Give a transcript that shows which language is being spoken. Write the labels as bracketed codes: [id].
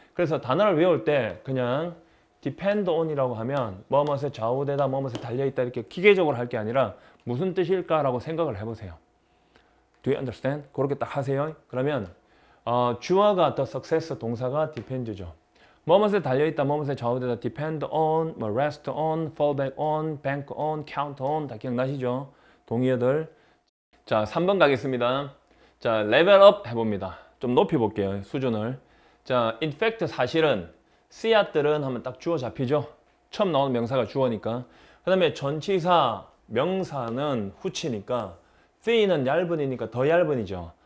[ko] 그래서 단어를 외울 때 그냥 [en] depend on [ko] 이라고 하면 뭐뭐에 좌우되다, 뭐뭐에 달려있다 이렇게 기계적으로 할 게 아니라 무슨 뜻일까라고 생각을 해보세요. [en] Do you understand? [ko] 그렇게 딱 하세요. 그러면 주어가 the success, 동사가 depend죠. 뭐뭐에 달려있다, 뭐뭐에 좌우되다, [en] depend on, [ko] 뭐 [en] rest on, fall back on, bank on, count on [ko] 다 기억나시죠? 동의어들. 자, 3번 가겠습니다. 자, [en] level up [ko] 해봅니다. 좀 높여볼게요, 수준을. 자, [en] in fact [ko] 사실은 씨앗들은 하면 딱 주어 잡히죠? 처음 나오는 명사가 주어니까. 그 다음에 전치사, 명사는 후치니까 thick는 얇은이니까 더 얇은이죠.